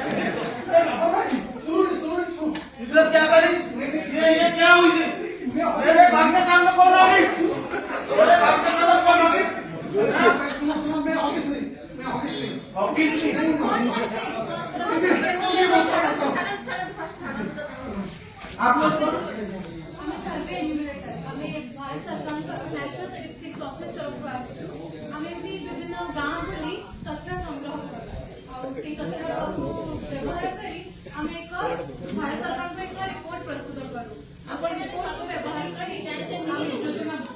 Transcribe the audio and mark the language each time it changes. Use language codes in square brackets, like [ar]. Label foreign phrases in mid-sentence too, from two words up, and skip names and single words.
[hi] मतलब क्या करिस ये क्या हुई मेरे काम के सामने कौन आ रही मेरे काम के सामने कौन आ रही सुनो मैं ऑफिस नहीं आप लोग [or] ଆମେ [en] survey enumerator [or] ଆମେ ଭାରତ ସରକାରଙ୍କ ନ୍ୟାସନାଲ ଷ୍ଟାଟିଷ୍ଟିକ୍ସ ଅଫିସ ତରଫରୁ ଆସିଛୁ ଆମେ ଏମିତି ବିଭିନ୍ନ ଗାଁ ବୁଲି ତଥ୍ୟ ସଂଗ୍ରହ କରୁ ଆଉ ସେଇ ତଥ୍ୟକୁ ବ୍ୟବହାର କରି ଆମେ ଏକ ଭାରତ ସରକାରଙ୍କ ଏକ ରିପୋର୍ଟ ପ୍ରସ୍ତୁତ କରୁ ଆପଣ ରିପୋର୍ଟକୁ ବ୍ୟବହାର କରି ଆମେ ଯୋଜନା